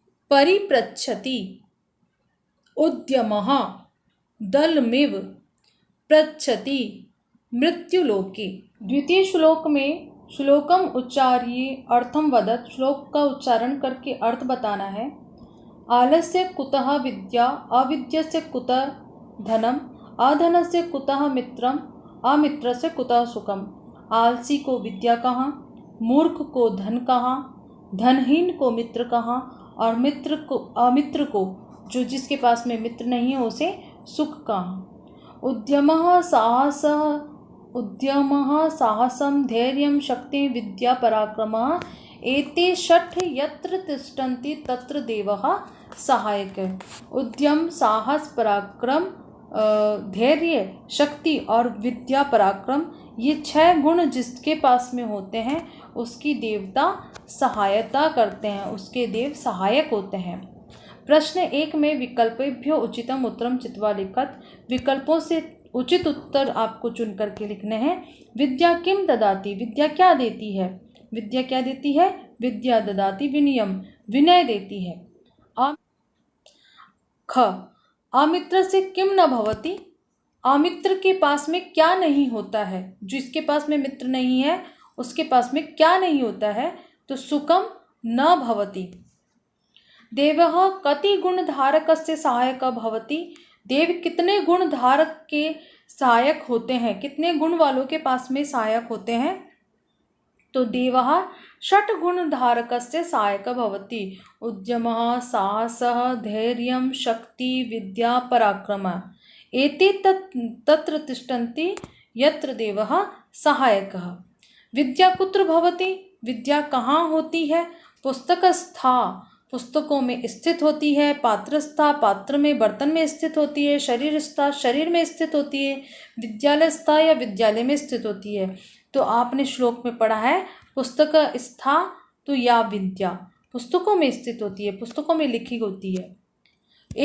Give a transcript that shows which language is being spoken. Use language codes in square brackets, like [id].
[sa] परिपृच्छति उद्यमः दलमिव पृच्छति मृत्युलोके। [hi] द्वितीय श्लोक में [sa] श्लोकम उच्चार्य अर्थम वदत, [hi] श्लोक का उच्चारण करके अर्थ बताना है। [sa] आलस्य कुतः विद्या, अविद्यस्य कुतः धनम, अधनस्य कुतः मित्रम, अमित्रस्य कुतः सुखम। [hi] आलसी को विद्या कहाँ, मूर्ख को धन कहाँ, धनहीन को मित्र कहाँ, और अमित्र को जो जिसके पास में मित्र नहीं है उसे सुख कहाँ। [sa] उद्यमः साहसं धैर्यं शक्ति विद्या पराक्रमः एते षट् यत्र तिष्ठन्ति तत्र देवः सहायकः। [hi] उद्यम, साहस, पराक्रम, धैर्य, शक्ति और विद्या पराक्रम, ये 6 गुण जिसके पास में होते हैं उसकी देवता सहायता करते हैं, उसके देव सहायक होते हैं। प्रश्न 1 में [sa] विकल्पेभ्यो उचितम उत्तरम चित्वा लिखत, [hi] विकल्पों से उचित उत्तर आपको चुन करके लिखने हैं। [sa] विद्या किम ददाति, [hi] विद्या क्या देती है, विद्या क्या देती है, [sa] विद्या ददाति विनयम, [hi] विनय देती है। ख, अमित्र से किम न भवति, अमित्र के पास में क्या नहीं होता है, जिसके पास में मित्र नहीं है उसके पास में क्या नहीं होता है, तो [sa] सुखम न भवति। देवः कति गुण धारकस्य सहायक भवति, [hi] देव कितने गुण धारक के सहायक होते हैं, कितने गुण वालों के पास में सहायक होते हैं, तो [sa] देवः षट् गुण धारकस्य सहायक भवति। उद्यमः, साहसः, धैर्यं, शक्ति, विद्या, पराक्रमः एते तत्र तिष्ठन्ति यत्र देवः सहायकः। विद्या कुत्र भवति, [hi] विद्या कहाँ होती है, पुस्तकस्था, पुस्तकों में स्थित होती है, पात्रस्था, पात्र में बर्तन में स्थित होती है, शरीरस्था, शरीर में स्थित होती है, विद्यालयस्था या विद्यालय में स्थित होती है। तो आपने श्लोक में पढ़ा है पुस्तक स्था तो या विद्या पुस्तकों में स्थित होती है, पुस्तकों में लिखी होती है।